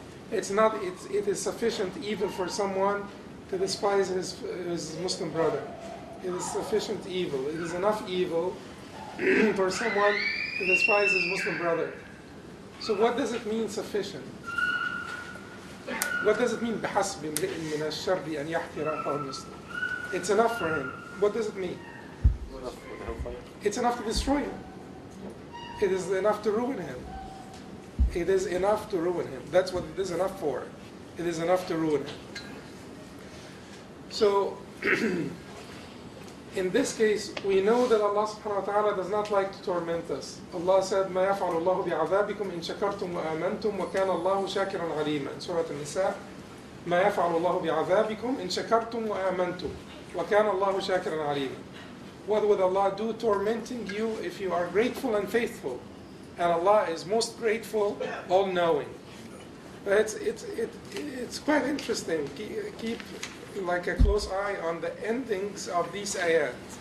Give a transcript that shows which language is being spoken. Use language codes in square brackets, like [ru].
[en] It is sufficient evil for someone to despise his Muslim brother. It is sufficient evil. It is enough evil for someone to despise his Muslim brother. So what does it mean, sufficient? What does it mean, [ar] بِحَسْبِ الْمَرْءِ مِنَ الشَّرِّ أَنْ يَحْتِرَ أَخَاهُ الْمُسْلِمِ. [en] It's enough for him. What does it mean? It's enough to destroy him. It is enough to ruin him. It is enough to ruin him. That's what it is enough for. It is enough to ruin him. So, in this case, we know that Allah subhanahu wa ta'ala does not like to torment us. [ar] Allah said, مَا يَفْعَلُ اللَّهُ بِعَذَابِكُمْ إِن شَكَرْتُمْ وَآمَنْتُمْ وَكَانَ اللَّهُ شَاكِرًا عَلِيمًا. Surah An-Nisa, مَا يَفْعَلُ اللَّهُ بِعَذَابِكُمْ إِن شَكَرْتُمْ وَآمَنْتُمْ وَكَانَ اللَّهُ شَاكِرًا عَلِيمًا. [en] What would Allah do tormenting you if you are grateful and faithful? And Allah is most grateful, all-knowing. It's quite interesting. Keep like a close eye on the endings of these ayat.